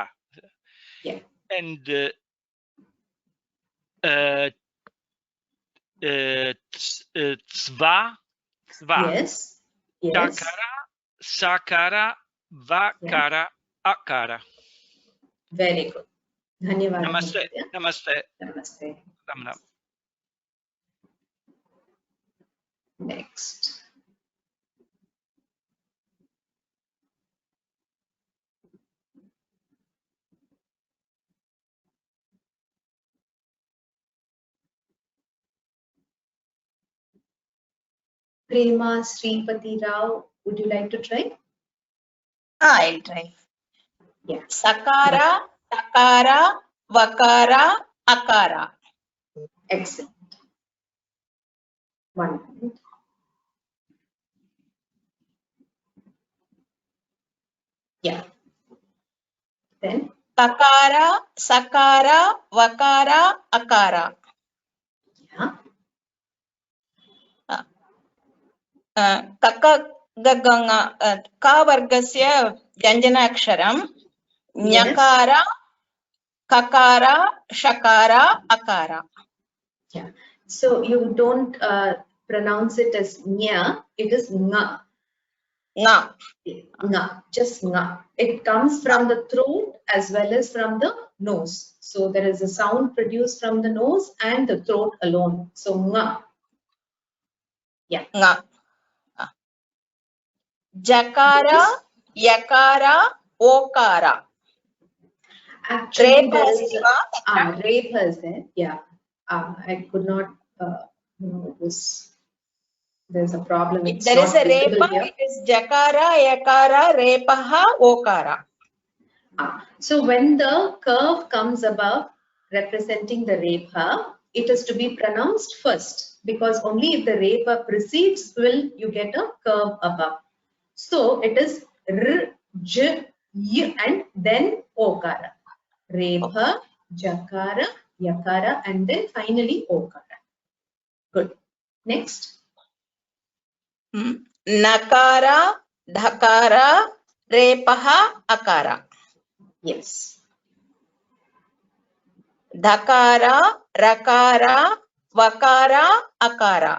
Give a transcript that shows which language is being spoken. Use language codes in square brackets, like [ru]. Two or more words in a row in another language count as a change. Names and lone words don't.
[en] Yeah. And tsva. Yes. Yes. [sa] Takara, sakara, vakara, akara. [en] Very good. Dhanyawad. Namaste. Namaste. [hi] Ram Ram. [en] Next. Prema Sripati Rao, would you like to try? I'll try. Yeah. [sa] Sakara, takara, vakara, akara. [en] Excellent. 1 minute. Yeah. Then [sa] Takara, sakara, vakara, akara. [en] Yeah. [sa] का वर्गस्य व्यञ्जनाक्षरं ञकार ककार षकार अकार. [en] Yeah. So you don't pronounce it as nya, it is nga. Nga. Nga, just nga. It comes from the throat as well as from the nose. So there is a sound produced from the nose and the throat alone. So nga. Yeah. Nga. [sa] Jakara, yakara, okara. [en] Actually, there is repa is there. Yeah. I could not know this. There's a problem. It's there is a repa. Here. It is [sa] jakara, yakara, repaha, okara. [en] So when the curve comes above representing the repa, it is to be pronounced first, because only if the repa precedes will you get a curve above. So it is r, j, y, and then okara. [sa] Repa, jakara, yakara, [en] and then finally okara. Good. Next. [sa] Nakara, dhakara, repaha, akara. [en] Yes. [sa] Dhakara, rakara, vakara, akara.